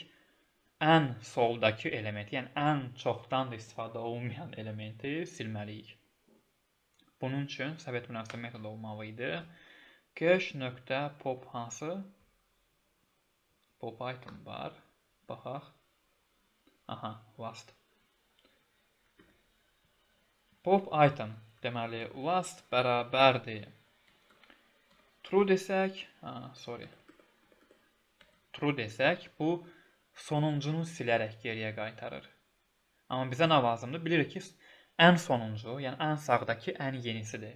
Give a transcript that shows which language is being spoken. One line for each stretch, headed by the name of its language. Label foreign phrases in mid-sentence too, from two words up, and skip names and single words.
Azerbaijani: Ən soldakı elementi, yəni ən çoxdan da istifadə olunmayan elementi silməliyik. Bunun üçün səbit münasibət metodu olmalı idi. Cache.pop hansı? Pop item var. Baxaq. Aha, last. Pop item deməli last bərabərdir. True desək, true desək, bu sonuncunu silərək geriyə qaytarır. Amma bizə nə lazımdır? Bilirik ki, ən sonuncu, yəni ən sağdakı ən yenisidir.